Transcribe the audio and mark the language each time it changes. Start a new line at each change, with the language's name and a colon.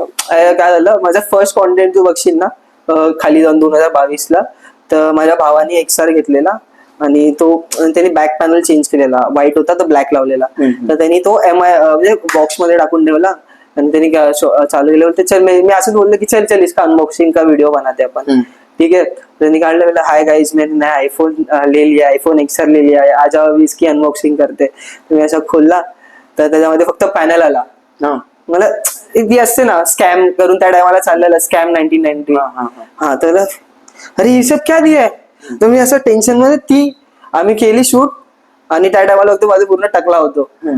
Marathi: काय झालं, माझा फर्स्ट कॉन्टेंट तू बघशील ना खाली जाऊन 2022 तर माझ्या भावाने XR घेतलेला आणि त्यांनी बॅक पॅनल चेंज केलेला. व्हाईट होता तर ब्लॅक लावलेला. तर त्यांनी तो म्हणजे बॉक्स मध्ये टाकून ठेवला आणि त्यांनी चालू केलं. तर चल मी असंच बोललो की चल
Hindi: इसका अनबॉक्सिंग का व्हिडिओ बनाते
Marathi: आपण.
Hindi: ठीक है, तो निकालने वाला हाय गाइस मैंने नया आईफोन ले लिया, आईफोन XR ले लिया, आ जाओ अभी इसकी अनबॉक्सिंग करते.
Marathi: मी असं खोलला तर त्याच्यामध्ये फक्त पॅनल आला. मला ती असते ना स्कॅम करून त्या टायमाला चाललेलं स्कॅम 1990. हा तर अरे
Hindi: हे सब क्या दिया है.
Marathi: तर मी असं टेन्शन मध्ये ती आम्ही केली शूट आणि त्या टायमाला होतो माझं पूर्ण टकला होतो.